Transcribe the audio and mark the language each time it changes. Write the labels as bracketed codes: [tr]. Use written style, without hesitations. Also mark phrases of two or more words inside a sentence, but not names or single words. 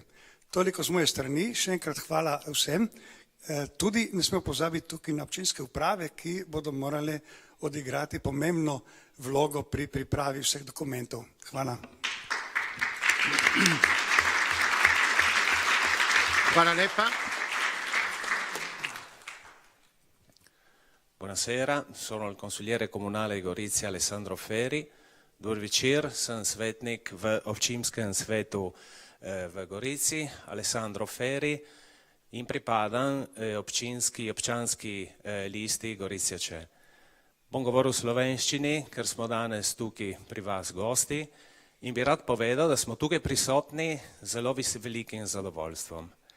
[sl] Toliko z moje strani, še enkrat hvala vsem. Tudi ne smemo pozabiti tukaj na občinske uprave, ki bodo morale odigrati pomembno vlogo pri pripravi vseh dokumentov. Hvala. Hvala lepa. [it] Buonasera, sono il consigliere comunale di Gorizia Alessandro Feri. [sl] Dober večer, sem svetnik v občinskem svetu v Gorici, Alessandro Feri, in pripadam občanski listi Goricija. Bom govoril v slovenščini, ker smo danes tukaj pri vas gosti in bi rad povedal, da smo tukaj prisotni z zelo velikim zadovoljstvom.